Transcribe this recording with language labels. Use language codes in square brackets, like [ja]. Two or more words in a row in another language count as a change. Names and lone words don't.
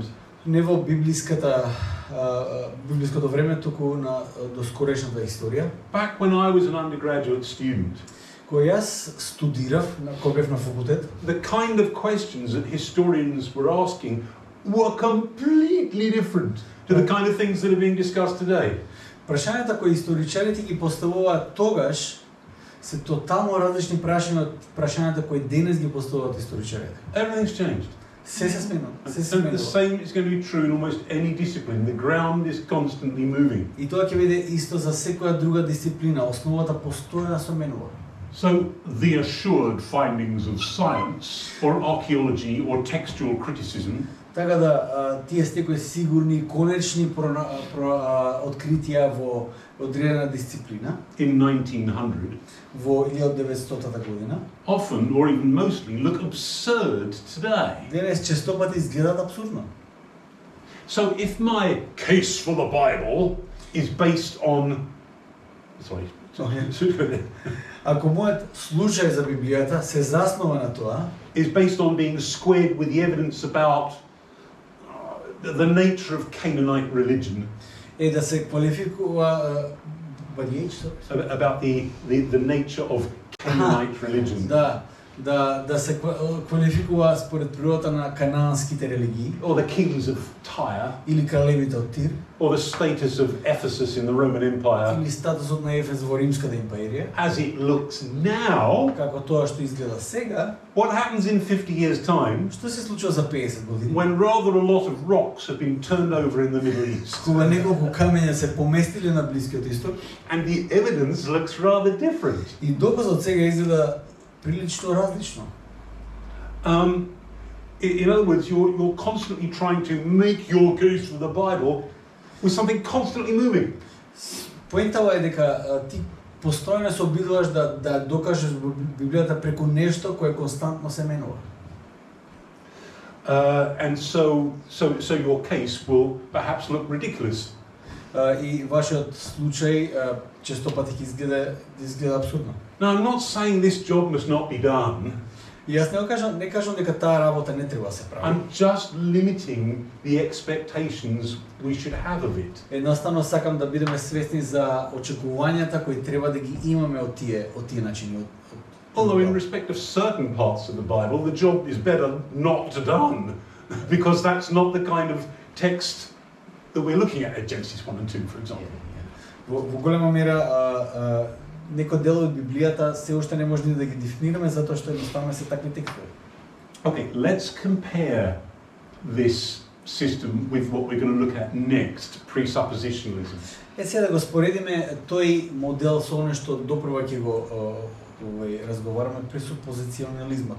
[mk] не во библиското време, туку на доскорешната историја. [en] Back when I was an undergraduate student, [mk] Кога јас студирав, кога бев на факултет, [en] the kind of questions that historians were asking were completely different to the kind of things that are being discussed today. [mk] прашањата кои историчарите ги поставуваат тогаш се тотално различни прашања од прашањата кои денес ги поставуваат историчарите. [en] Everything's changed. [mk] Се се сменува, се се [en] And the [mk] сменува. [en] same is going to be true in almost any discipline. The ground is constantly moving. [mk] И тоа ќе биде исто за секоја друга дисциплина, основата постојано се менува. [en] So the assured findings of science or archaeology or textual criticism [mk] Така да тие стекои сигурни конечни откритија во одредена дисциплина [en] in 1900 [mk] во 1900 година, [en] often or even mostly look absurd today. [mk] денес честопати изгледаат абсурдно. [en] So if my case for the Bible is based on [mk] Ако мојот случај за Библијата се заснова на тоа, [en] is based on being squared with the evidence about the nature of Canaanite religion, [mk] е да се квалификува [en] about the nature of Canaanite religion, [mk] да се квалификува според природата на канаанските религии [en] or the kings of Tyre, [mk] или кралевите од Тир, [en] or the status of Ephesus in the Roman Empire, [mk] или статусот на Ефес во Римската империја, [en] as it looks now. [mk] како тоа што изгледа сега, [en] What happens in 50 years' time [mk] што се случува за 50 години? [en] when rather a lot of rocks have been turned over in the Middle East [mk] Кога неколку камења се поместиле на Блискиот Исток [en] and the evidence looks rather different? [mk] и доказот сега изгледа прилично различно. [en] In other words, you're constantly trying to make your case for the Bible with something constantly moving. [mk] Поентава е дека ти постојано се обидуваш да докажеш Библијата преку нешто кое константно се менува. [en] And so your case will perhaps look ridiculous. [mk] И вашиот случај честопати ќе изгледа абсурдно. [en] Now, I'm not saying this job must not be done. [mk] И јас не кажам дека таа работа не треба да се прави. [en] I'm just limiting the expectations we should have of it. [mk] Едноставно сакам да бидеме свесни за очекувањата кои треба да ги имаме од тие начини. [en] Although in respect of certain parts of the Bible, the job is better not done, because that's not the kind of text that we're looking at Genesis 1 and 2, for example. [mk] Во голема мера некој дел од Библијата се уште не можеме да ги дефинираме затоа што едноставно се такви текстови. [en] Okay, let's compare this system with what we're going to look at next, presuppositionalism. [mk] Сега да го споредиме тој модел со оно што допрва ќе го разговараме, пресупозиционализмот.